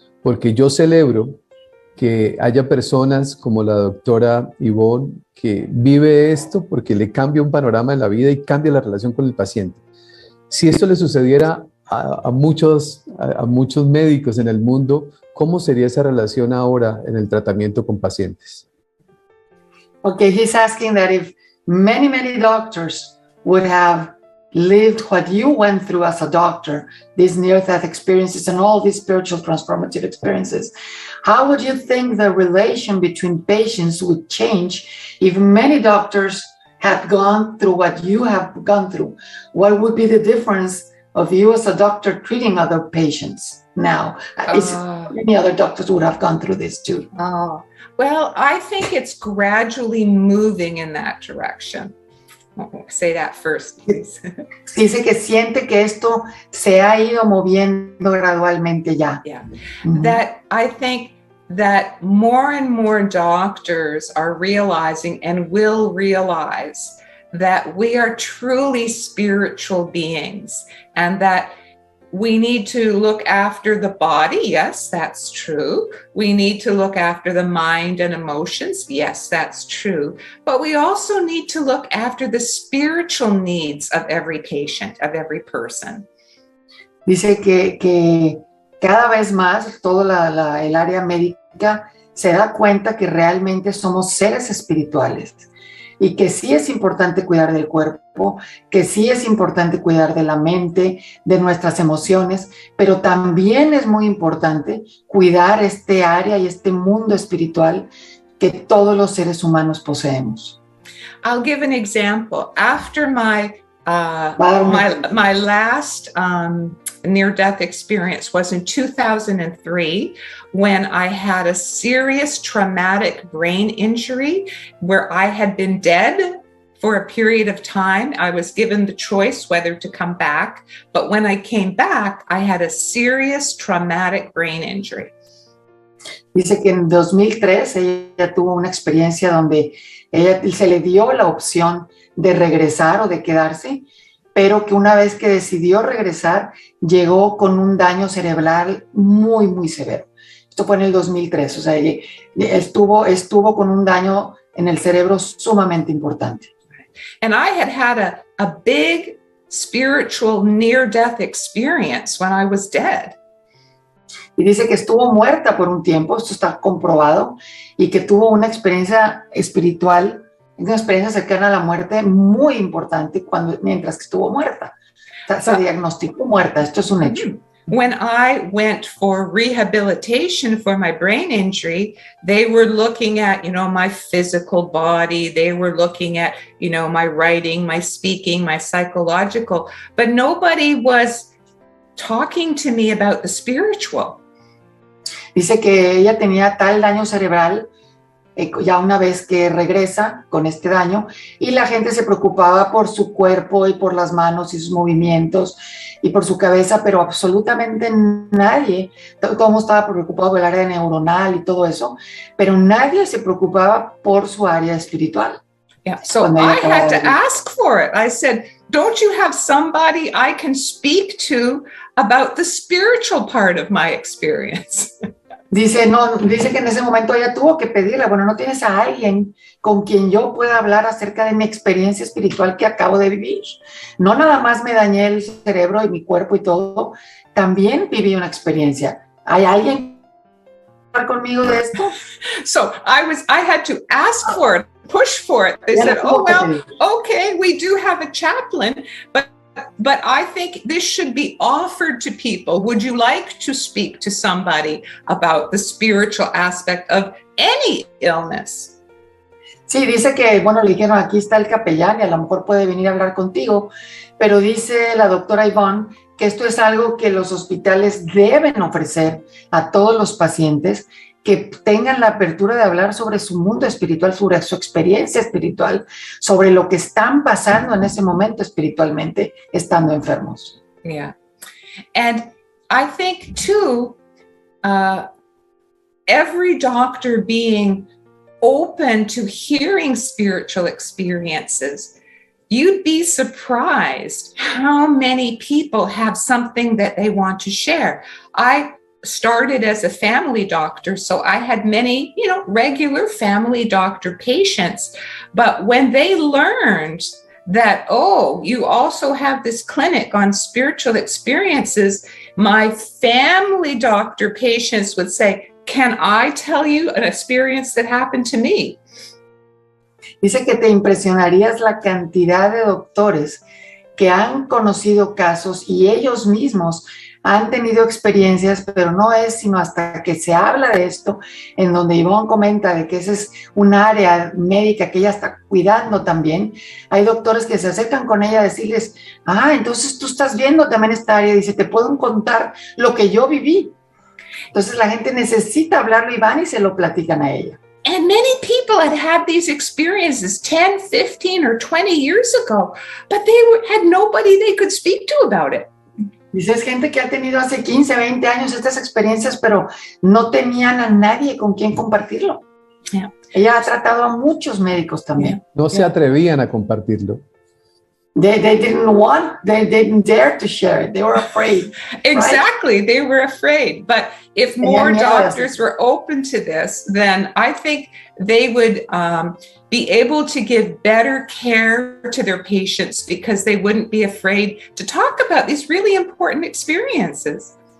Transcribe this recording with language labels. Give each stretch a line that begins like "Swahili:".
Spanish: Porque yo celebro que haya personas como la doctora Yvonne que vive esto porque le cambia un panorama de la vida y cambia la relación con el paciente. Si esto le sucediera a muchos médicos en el mundo, ¿cómo sería esa relación ahora en el tratamiento con pacientes?
English: Okay, he's asking that if many doctors would have lived what you went through as a doctor, these near-death experiences and all these spiritual transformative experiences, how would you think the relation between patients would change if many doctors had gone through what you have gone through? What would be the difference of you as a doctor treating other patients now? Many other doctors would have gone through this too. Well, I think it's gradually moving in that direction. Say that first, please.
Spanish: Dice que siente que esto se ha ido moviendo gradualmente ya.
English: Yeah. That I think that more and more doctors are realizing and will realize that we are truly spiritual beings and that we need to look after the body. Yes, that's true. We need to look after the mind and emotions. Yes, that's true. But we also need to look after the spiritual needs of every patient, of every person.
Spanish: Dice que cada vez más toda el área médica se da cuenta que realmente somos seres espirituales y que sí es importante cuidar del cuerpo, que sí es importante cuidar de la mente, de nuestras emociones, pero también es muy importante cuidar este área y este mundo espiritual que todos los seres humanos poseemos.
English: I'll give an example. After my last near-death experience was in 2003 when I had a serious traumatic brain injury where I had been dead for a period of time. I was given the choice whether to come back, but when I came back, I had a serious traumatic brain injury.
Spanish: Dice que en 2003 ella tuvo una experiencia donde se le dio la opción de regresar o de quedarse, pero que una vez que decidió regresar, llegó con un daño cerebral muy, muy severo. Esto fue en el 2003, o sea, estuvo con un daño en el cerebro sumamente importante.
English: And I had a big spiritual near-death experience when I was dead.
Spanish: Y dice que estuvo muerta por un tiempo, esto está comprobado, y que tuvo una experiencia espiritual, una experiencia cercana a la muerte muy importante mientras que estuvo muerta. Se diagnosticó muerta, esto es un hecho.
English: When I went for rehabilitation for my brain injury, they were looking at, my physical body. They were looking at, my writing, my speaking, my psychological, but nobody was talking to me about the spiritual.
Spanish: Dice que ella tenía tal daño cerebral ya una vez que regresa con este daño, y la gente se preocupaba por su cuerpo y por las manos y sus movimientos y por su cabeza, pero absolutamente nadie, todo el mundo estaba preocupado por el área neuronal y todo eso, pero nadie se preocupaba por su área espiritual.
English: Yeah, so I had to ask for it. I said, don't you have somebody I can speak to about the spiritual part of my experience?
Spanish: Dice que en ese momento ella tuvo que pedirle, bueno, ¿no tienes a alguien con quien yo pueda hablar acerca de mi experiencia espiritual que acabo de vivir? No nada más me dañé el cerebro y mi cuerpo y todo, también viví una experiencia. ¿Hay alguien que hablar conmigo de esto?
English: So I had to ask for it, push for it. They said, oh, well, okay, we do have a chaplain, but I think this should be offered to people. Would you like to speak to somebody about the spiritual aspect of any illness?
Spanish: Sí, dice que, bueno, le dijeron, aquí está el capellán y a lo mejor puede venir a hablar contigo, pero dice la doctora Yvonne que esto es algo que los hospitales deben ofrecer a todos los pacientes, que tengan la apertura de hablar sobre su mundo espiritual, sobre su experiencia espiritual, sobre lo que están pasando en ese momento espiritualmente, estando enfermos.
English: Yeah. And I think, too, every doctor being open to hearing spiritual experiences, you'd be surprised how many people have something that they want to share. I started as a family doctor, so I had many, regular family doctor patients. But when they learned that, oh, you also have this clinic on spiritual experiences, my family doctor patients would say, can I tell you an experience that happened to me?
Spanish: Dice que te impresionarías la cantidad de doctores que han conocido casos y ellos mismos han tenido experiencias, pero no es sino hasta que se habla de esto, en donde Yvonne comenta de que ese es un área médica que ella está cuidando también. Hay doctores que se acercan con ella a decirles, entonces tú estás viendo también esta área, dice, te puedo contar lo que yo viví. Entonces la gente necesita hablarlo y van y se lo platican a ella.
English: And many people had these experiences 10, 15, or 20 years ago, but they had nobody they could speak to about it.
Spanish: Dice, es gente que ha tenido hace 15, 20 años estas experiencias, pero no tenían a nadie con quien compartirlo.
English: Yeah.
Spanish: Ella ha tratado a muchos médicos también. No se atrevían a compartirlo.
English: They didn't dare to share it. They were afraid. Exactly, right? They were afraid. But if more doctors were open to this, then I think they would be able to give better care to their patients because they wouldn't be afraid to talk about these really important experiences.